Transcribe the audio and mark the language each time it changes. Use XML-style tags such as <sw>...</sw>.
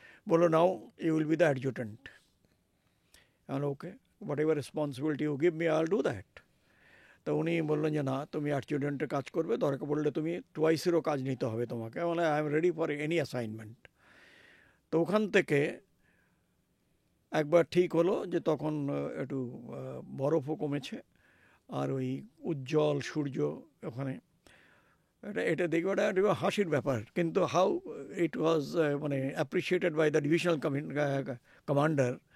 <bn>বললো</bn> <en>Now you will be the adjutant. Okay, whatever responsibility you give me, I'll do that.</en> <bn>তো উনি বললেন যে না, তুমি অ্যাডজুটেন্টের কাজ করবে, দরকার পড়লে তুমি টুয়াইসেরও কাজ নিতে হবে তোমাকে। মানে</bn> <en>I am ready for any assignment.</en> <bn>তো ওখান থেকে একবার ঠিক হলো যে তখন একটু বরফও কমেছে, আর ওই উজ্জ্বল সূর্য ওখানে, এটা দেখবে একটা হাসির ব্যাপার, কিন্তু</bn> <en>How it was মানে appreciated by the divisional commander.</en>